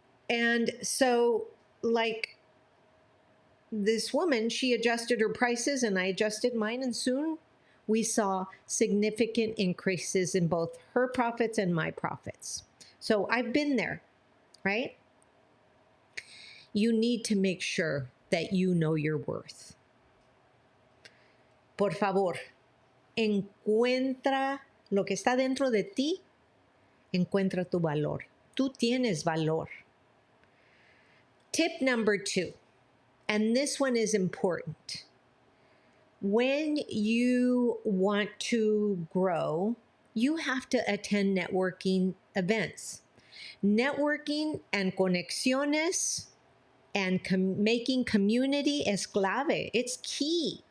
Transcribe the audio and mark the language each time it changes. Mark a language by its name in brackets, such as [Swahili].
[English] And so, like, this woman, she adjusted her prices and I adjusted mine, and soon we saw significant increases in both her profits and my profits. So I've been there, right? You need to make sure that you know your worth. [Spanish] Por favor, encuentra lo que está dentro de ti, encuentra tu valor. Tú tienes valor. [English] Tip number 2. And this one is important. When you want to grow, you have to attend networking events. Networking and conexiones and making community [Spanish] es clave. [English] It's key.